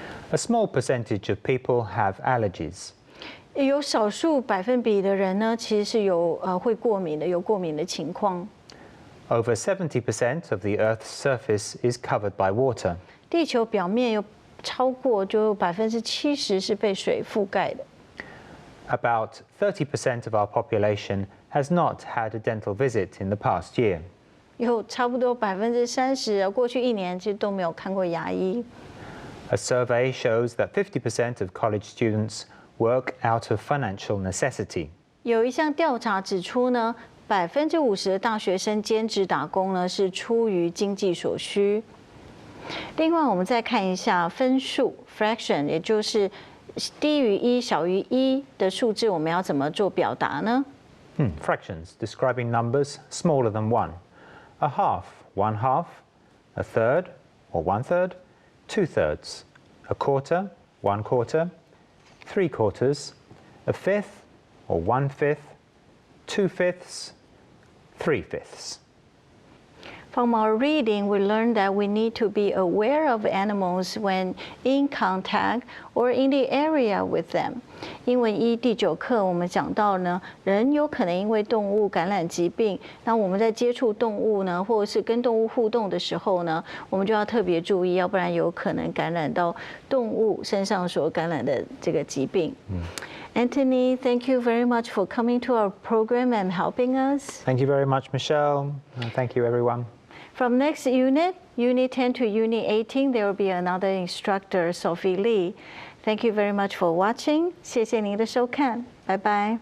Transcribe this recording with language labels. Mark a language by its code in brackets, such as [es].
[en] A small percentage of people have allergies. [zh] 有少数百分比的人呢，其实是有会过敏的，有过敏的情况。 [en] Over 70% of the Earth's surface is covered by water. [zh] 地球表面有超过就70%是被水覆盖的。 [en] About 30% of our population has not had a dental visit in the past year. [zh] 有差不多30%，过去1年其实都没有看过牙医。 [en] A survey shows that 50% of college students work out of financial necessity. [zh] 有一项调查指出呢，50%的大学生兼职打工呢是出于经济所需。另外，我们再看一下分数 fraction， 也就是低于1、小于1的数字，我们要怎么做表达呢 [en] Fractions, describing numbers smaller than 1. A half, 1 half. A third, or 1/3. 2/3. A quarter, 1 quarter. 3 quarters. A fifth, or 1/5. 2/5. 3/5. From our reading, we learned that we need to be aware of animals when in contact or in the area with them. [zh] 英文1第9课我们讲到呢，人有可能因为动物感染疾病，那我们在接触动物呢，或者是跟动物互动的时候呢，我们就要特别注意，要不然有可能感染到动物身上所感染的这个疾病。 [en] Anthony, thank you very much for coming to our program and helping us. Thank you very much, Michelle. And thank you, everyone. From next unit, Unit 10 to Unit 18, there will be another instructor, Sophie Lee. Thank you very much for watching. [zh] 谢谢您的收看，拜拜。